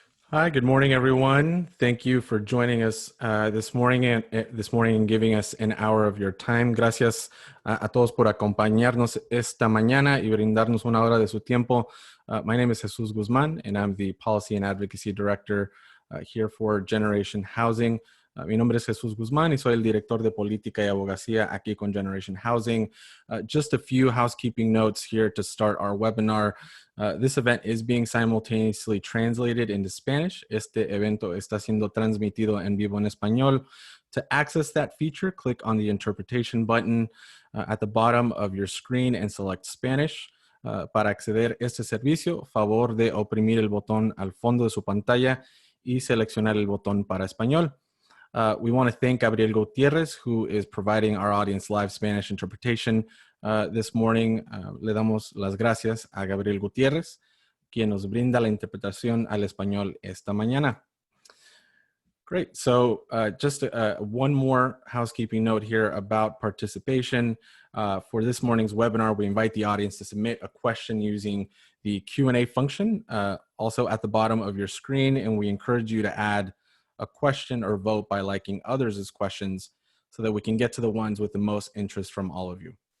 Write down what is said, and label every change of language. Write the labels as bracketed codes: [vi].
[en] Hi, good morning, everyone. Thank you for joining us this morning and giving us an hour of your time. [es] Gracias a todos por acompañarnos esta mañana y brindarnos una hora de su tiempo. [en] My name is Jesus Guzman, and I'm the Policy and Advocacy Director here for Generation Housing. [es] Mi nombre es Jesús Guzmán y soy el director de política y abogacía aquí con Generation Housing. [en] Just a few housekeeping notes here to start our webinar. This event is being simultaneously translated into Spanish. [es] Este evento está siendo transmitido en vivo en español. [en] To access that feature, click on the interpretation button at the bottom of your screen and select Spanish. [es] Para acceder a este servicio, favor de oprimir el botón al fondo de su pantalla y seleccionar el botón para español. [en] We want to thank Gabriel Gutierrez, who is providing our audience live Spanish interpretation this morning. [es] Le damos las gracias a Gabriel Gutierrez, quien nos brinda la interpretación al español esta mañana. [en] Great. So just one more housekeeping note here about participation. For this morning's webinar, we invite the audience to submit a question using the Q&A function, also at the bottom of your screen, and we encourage you to add a question or vote by liking others' questions so that we can get to the ones with the most interest from all of you.